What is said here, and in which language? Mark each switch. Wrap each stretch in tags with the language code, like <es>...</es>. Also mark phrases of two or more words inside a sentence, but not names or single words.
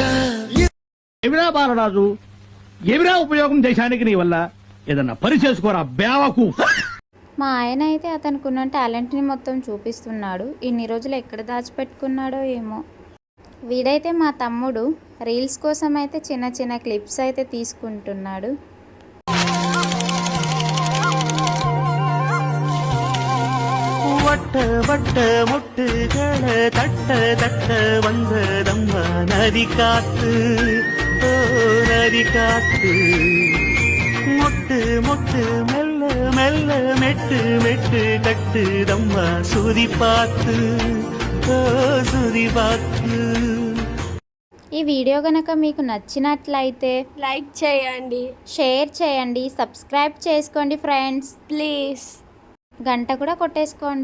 <te>ఏమిరా బాలరాజు, ఏమిరా ఉపయోగం దేశానికి నీ వల్ల? ఏదన్నా పని చేసుకోరా బేవకు. మా ఆయన అయితే అతనికి ఉన్న టాలెంట్ని మొత్తం చూపిస్తున్నాడు. ఇన్ని రోజులు ఎక్కడ దాచిపెట్టుకున్నాడో ఏమో. వీడైతే మా తమ్ముడు రీల్స్ కోసం అయితే చిన్న చిన్న క్లిప్స్ అయితే తీసుకుంటున్నాడు.</te> <ta>வட்ட வட்ட முட்டுகள தட்ட தட்ட வந்ததம்மா நதி காத்து, ஓ நதி காத்து. மொட்டு மொட்டு மெல்ல மெல்ல மெட்டு மெட்டு கட்டுதம்மா சுதி பார்த்து, ஓ சுதி பார்த்து.</ta> <te>ఈ వీడియో కనుక మీకు నచ్చినట్లయితే లైక్ చేయండి, షేర్ చేయండి, సబ్స్క్రైబ్ చేసుకోండి ఫ్రెండ్స్. ప్లీజ్. గంట కూడా కొట్టేసుకోండి.</te>